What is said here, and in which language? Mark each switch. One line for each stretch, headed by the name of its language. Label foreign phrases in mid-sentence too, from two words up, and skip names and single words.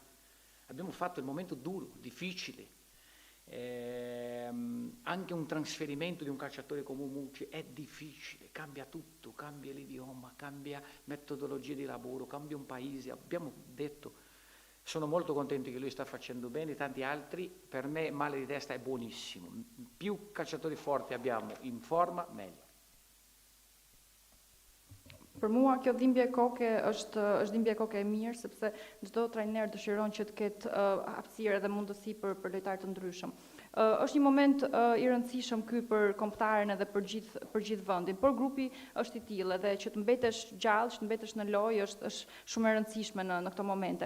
Italian: Abbiamo fatto il momento duro, difficile, anche un trasferimento di un calciatore come Mucci è difficile, cambia tutto, cambia l'idioma, cambia metodologia di lavoro, cambia un paese. Abbiamo detto, sono molto contento che lui sta facendo bene, tanti altri, per me male di testa è buonissimo, più calciatori forti abbiamo in forma, meglio.
Albanian: Për mua kjo dhimbje koke është dhimbje koke e mirë sepse çdo trajner dëshiron që të ketë hapësirë dhe mundësi për lojtarë të ndryshëm. Është një moment i rëndësishëm ky për kombëtaren edhe për gjithë vendin, por grupi është i tillë edhe që të mbetesh gjallë, që të mbetesh në lojë është shumë e rëndësishme në këto momente.